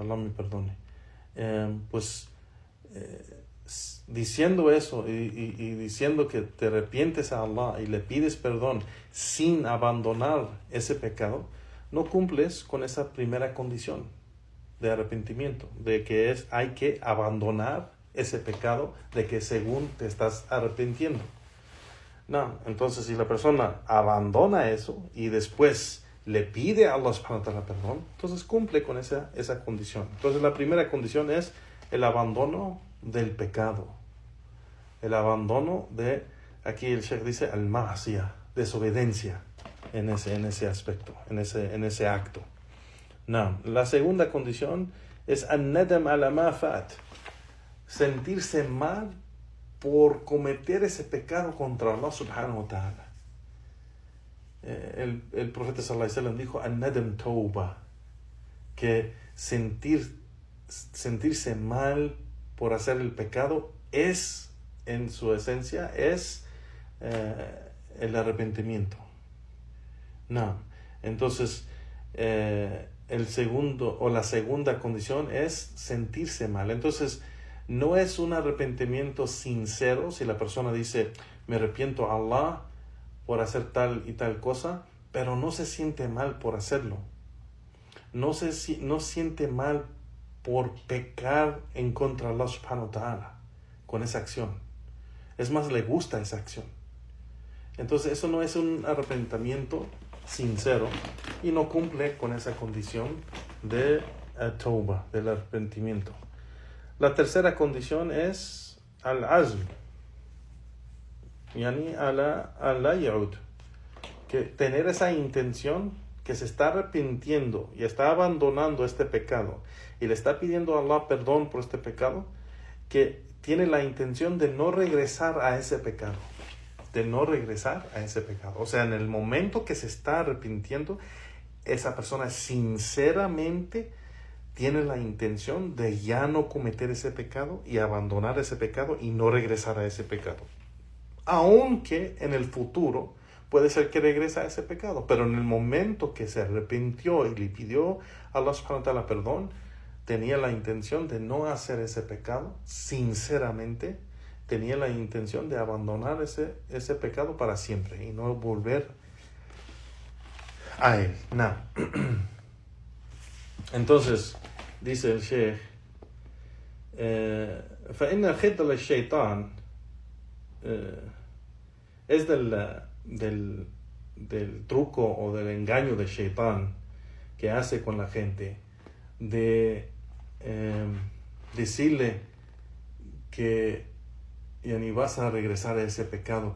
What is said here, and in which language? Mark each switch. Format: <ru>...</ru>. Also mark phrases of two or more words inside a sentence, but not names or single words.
<es>Diciendo eso y diciendo que te arrepientes a Allah y le pides perdón sin abandonar ese pecado, no cumples con esa primera condición de arrepentimiento, de que hay que abandonar ese pecado, de que según te estás arrepintiendo. Entonces si la persona abandona eso y después le pide a Allah</es> <ar>سبحانه وتعالى</ar> <es>perdón, entonces cumple con esa condición. Entonces la primera condición es el abandono del pecado, el abandono de aquí el Sheikh dice al-ma'asiyah, desobediencia en ese aspecto, en ese acto. No, la segunda condición es</es> <ar>الندم على ما فات,</ar> <es>sentirse mal por cometer ese pecado contra Allah</es> <ar>سبحانه وتعالى.</ar> <es>El profeta</es> <ar>صلى الله عليه وسلم</ar> <es>dijo</es> <ar>الندم توبة,</ar> <es>que sentirse mal por hacer el pecado es, en su esencia, es el arrepentimiento. No, entonces la segunda condición es sentirse mal. Entonces no es un arrepentimiento sincero si la persona dice me arrepiento a Allah por hacer tal y tal cosa, pero no se siente mal por hacerlo. No siente mal por pecar en contra de Allah</es> <ar>سبحانه وتعالى</ar> <es>con esa acción. Es más, le gusta esa acción. Entonces eso no es un arrepentimiento sincero y no cumple con esa condición de tawbah, del arrepentimiento. La tercera condición es</es> <ar>العزم يعني ألا يعود,</ar> <es>que tener esa intención que se está arrepintiendo y está abandonando este pecado y le está pidiendo a Allah perdón por este pecado, que tiene la intención de no regresar a ese pecado. O sea, en el momento que se está arrepintiendo, esa persona sinceramente tiene la intención de ya no cometer ese pecado y abandonar ese pecado y no regresar a ese pecado. Aunque en el futuro puede ser que regrese a ese pecado, pero en el momento que se arrepintió y le pidió a Allah</es> <ar>سبحانه وتعالى</ar> <es>perdón, tenía la intención de no hacer ese pecado, sinceramente tenía la intención de abandonar ese pecado para siempre y no volver a él. No. Entonces, dice el Sheikh,</es> <ar>فإن خطل الشيطان</ar> <es>es del truco o del engaño de Shaitán que hace con la gente, de decirle que ya ni vas a regresar a ese pecado.</es>